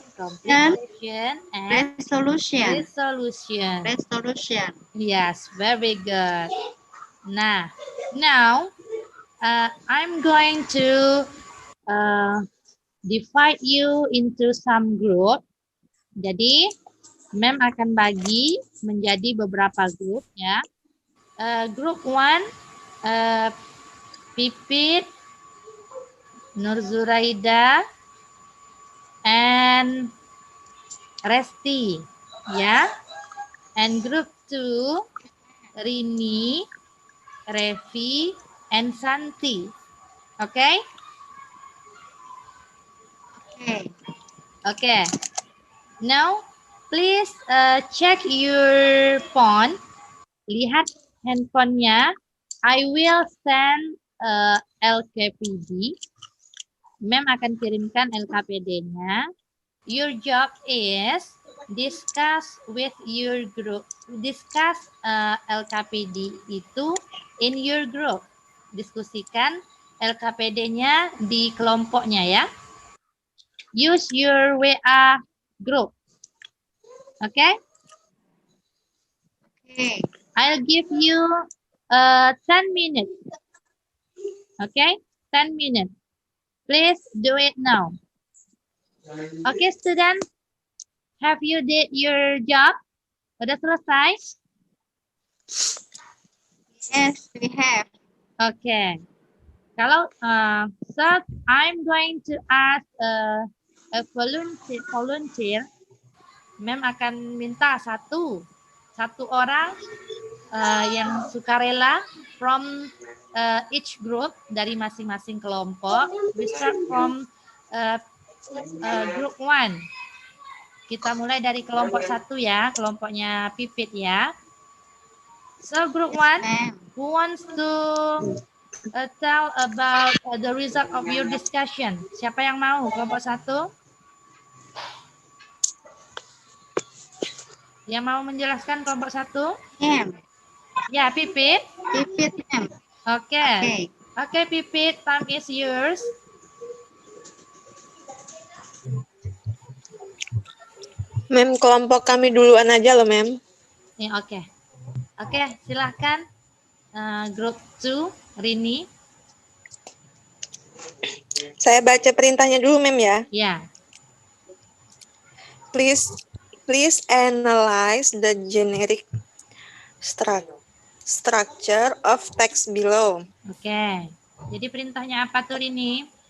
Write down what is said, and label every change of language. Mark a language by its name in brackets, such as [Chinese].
[English] Complication and Resolution. resolution. Resolution. Yes, very good. Nah, now I'm going to divide you into some group. [Indonesian] Jadi, Mem akan bagi menjadi beberapa grup ya. [English] Group 1, Pipit, Nur Zuraida, and Resti, ya. And group 2, Rini, Revi, and Santi. Okay? Okay. Okay. Now, please check your phone. [Indonesian] Lihat handphonenya. [English] I will send LKPD. [Indonesian] Mem akan kirimkan LKPD-nya. [English] Your job is discuss with your group. Discuss LKPD itu in your group. [Indonesian] Diskusikan LKPD-nya di kelompoknya ya. [English] Use your WA group. Okay? Okay. I'll give you 10 minutes. Okay? 10 minutes. Please do it now. Okay, students? Have you did your job? [Indonesian] Udah selesai? [English] Yes, we have. Okay. Kalau so I'm going to ask a volunteer. [Indonesian] Mem akan minta satu orang yang sukarela [English] from each group [Indonesian] dari masing-masing kelompok. [English] We start from group 1. [Indonesian] Kita mulai dari kelompok 1 ya, kelompoknya Pipit ya. [English] So group 1, who wants to tell about the result of your discussion? [Indonesian] Siapa yang mau? Kelompok 1? Yang mau menjelaskan kelompok 1? Ma'am. Ya, Pipit. Pipit, ma'am. [English] Okay. Okay, Pipit, time is yours. [Indonesian] Mem, kelompok kami duluan aja loh, Mem. Ya, oke. Oke, silahkan. [English] Group 2, [Indonesian] Rini. Saya baca perintahnya dulu, Mem ya. Ya. [English] Please analyze the generic structure structure of text below. [Indonesian] Oke. Jadi perintahnya apa tuh ini?